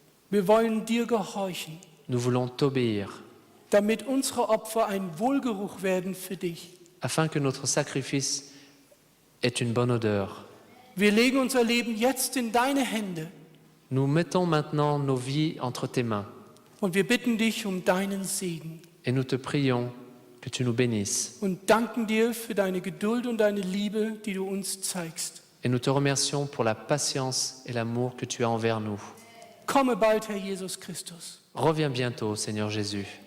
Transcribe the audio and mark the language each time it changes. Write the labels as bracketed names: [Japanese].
[German] wir wollen dir gehorchen, [French] nous voulons t'obéir, [German] damit unsere Opfer ein Wohlgeruch werden für dich. [French] afin que notre sacrifice ait une bonne odeur. [German] Wir legen unser Leben jetzt in deine Hände [French] Nous mettons maintenant nos vies entre tes mains [German] und wir bitten dich um deinen Segen [French] et nous te prions que tu nous bénisses. [German] und danken dir für deine Geduld und deine Liebe, die du uns zeigst. [French] Et nous te remercions pour la patience et l'amour que tu as envers nous. [German] Komme bald, Herr Jesus Christus. [French] Reviens bientôt, Seigneur Jésus.